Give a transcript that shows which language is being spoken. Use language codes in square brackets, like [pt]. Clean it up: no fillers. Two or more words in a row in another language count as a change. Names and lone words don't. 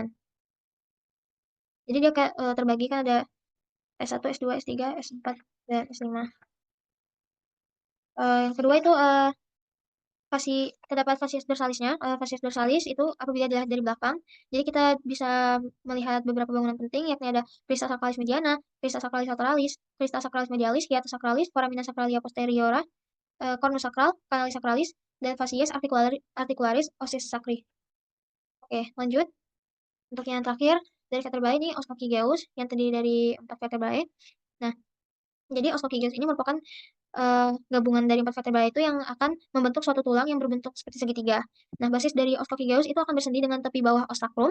[id] Jadi dia kayak terbagi kan ada S1, S2, S3, S4, dan S5. Yang kedua itu terdapat fascias dorsalisnya. Fascias dorsalis itu apabila dilihat dari belakang, jadi kita bisa melihat beberapa bangunan penting, yakni ada crista sacralis mediana, crista sacralis lateralis, crista sacralis medialis, hiatus sacralis, foramina sacralia posteriora, cornus sacral, canalis sacralis, dan fascias articularis ossis sacri. Oke, lanjut. Untuk yang terakhir, dari vertebrae ini Oscokigeus, yang terdiri dari 4 vertebrae. Nah, jadi Oscokigeus ini merupakan gabungan dari 4 vertebrae itu yang akan membentuk suatu tulang yang berbentuk seperti segitiga. Nah, basis dari Oscokigeus itu akan bersendi dengan tepi bawah ostacrum.